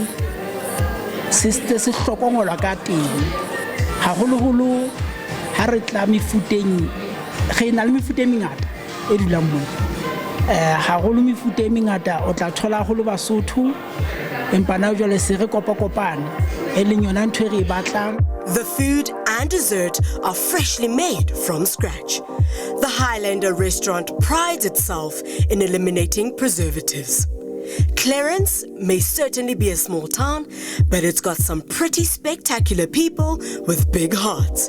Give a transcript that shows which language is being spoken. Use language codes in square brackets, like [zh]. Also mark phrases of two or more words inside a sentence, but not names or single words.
[st] hlokomolwa ka teng haholoholo ha re tla mefuteng ge na le mefuta e mengata e dulang mo haholo mefuta e mengata o tla thola haholo Basotho empa na jwale se re kopakopana e leng yona ntho e re batlang. [en] The food and dessert are freshly made from scratch. The Highlander restaurant prides itself in eliminating preservatives. Clarens may certainly be a small town, but it's got some pretty spectacular people with big hearts.